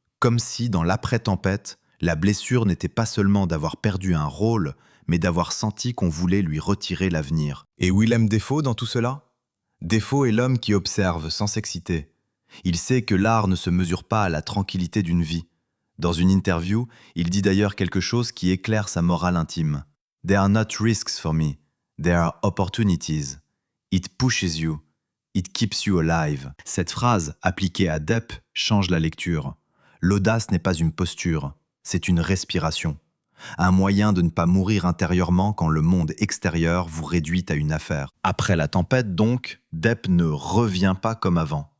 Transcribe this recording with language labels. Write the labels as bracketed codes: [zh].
[fr] Comme si, dans l'après-tempête, la blessure n'était pas seulement d'avoir perdu un rôle, mais d'avoir senti qu'on voulait lui retirer l'avenir. Et Willem Dafoe dans tout cela? Dafoe est l'homme qui observe sans s'exciter. Il sait que l'art ne se mesure pas à la tranquillité d'une vie. Dans une interview, il dit d'ailleurs quelque chose qui éclaire sa morale intime. [en] « They are not risks for me. They are opportunities. It pushes you. It keeps you alive. [fr] » Cette phrase, appliquée à Depp, change la lecture. L'audace n'est pas une posture, c'est une respiration. Un moyen de ne pas mourir intérieurement quand le monde extérieur vous réduit à une affaire. Après la tempête, donc, Depp ne revient pas comme avant.